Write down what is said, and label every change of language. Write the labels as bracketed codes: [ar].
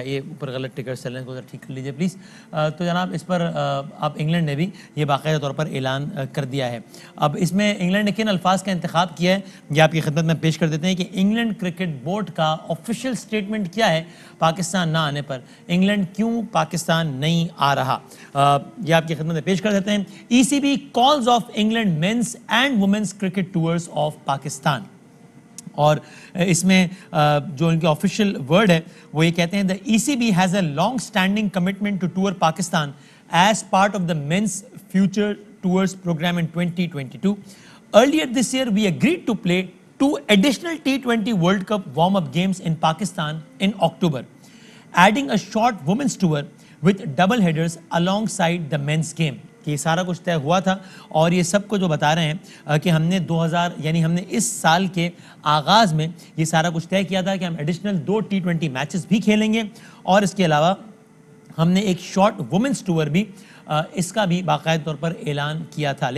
[ur] یہ اوپر غلط ٹکٹ چل رہے ہیں، کو ٹھیک کر لیجئے پلیز. تو جناب اس پر اب انگلینڈ نے بھی یہ باقاعدہ طور پر اعلان کر دیا ہے. اب اس میں انگلینڈ نے کن الفاظ کا انتخاب کیا ہے یہ آپ کی خدمت میں پیش کر دیتے ہیں کہ انگلینڈ کرکٹ بورڈ کا آفیشیل سٹیٹمنٹ کیا ہے پاکستان نہ آنے پر. انگلینڈ کیوں پاکستان نہیں آ رہا، یہ آپ کی خدمت میں پیش کر دیتے ہیں. [en] ECB calls off England men's and women's cricket tours of Pakistan. [ur] اور اس میں جو ان کے آفیشیل ورڈ ہے وہ یہ کہتے ہیں: [en] The ECB has a long standing commitment to tour Pakistan as part of the men's future tours program in 2022. Earlier this year we agreed to play 2 additional T20 World Cup warm-up games in Pakistan in October, adding a short women's tour with double headers alongside the men's game. [ur] کہ یہ سارا کچھ طے ہوا تھا، اور یہ سب کو جو بتا رہے ہیں کہ ہم نے ہم نے اس سال کے آغاز میں یہ سارا کچھ طے کیا تھا کہ ہم ایڈیشنل 2 T20 میچز بھی کھیلیں گے، اور اس کے علاوہ ہم نے ایک شارٹ وومنس ٹور بھی اس کا بھی باقاعدہ طور پر اعلان کیا تھا.